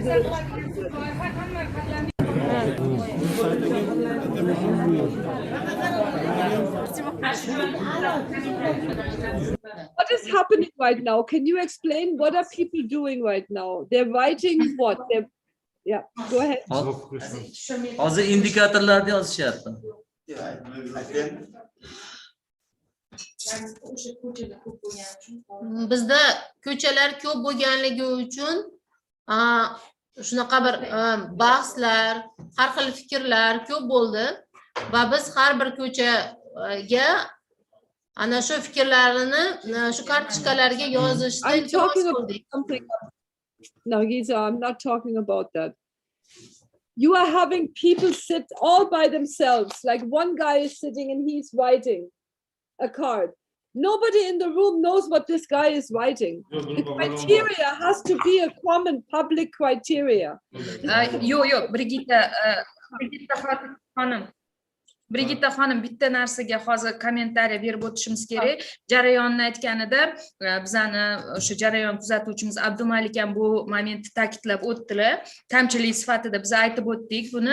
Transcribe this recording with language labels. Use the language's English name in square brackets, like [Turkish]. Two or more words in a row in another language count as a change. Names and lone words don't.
[English] A little faster. What is happening right now? Can you explain what are people doing right now? They're writing what? Yeah, go ahead. [Uzbek] Hozir indikatorlarni yozishyapti. Bizda ko'chalar ko'p bo'lganligi uchun shunaqa bir bahslar, har xil fikrlar ko'p bo'ldi va biz har bir ko'chaga ana shu fikrlarini shu kartochkalarga yozishni [English] I'm [Uzbek] iltimos [English] talking about [Uzbek] qildik. [English] something else. No, Giza, I'm not talking about that. You are having people sit all by themselves, like one guy is sitting and he's writing a card. Nobody in the room knows what this guy is writing. The criteria has to be a common public criteria. [Uzbek] Yo'q, Brigitta xonim bitta narsaga hozir kommentariy berib o'tishimiz kerak. Jarayonni aytganida bizani o'sha jarayon kuzatuvchimiz Abdumalik ham bu momentni ta'kidlab o'tdilar. Kamchilik sifatida biz aytib o'tdik buni.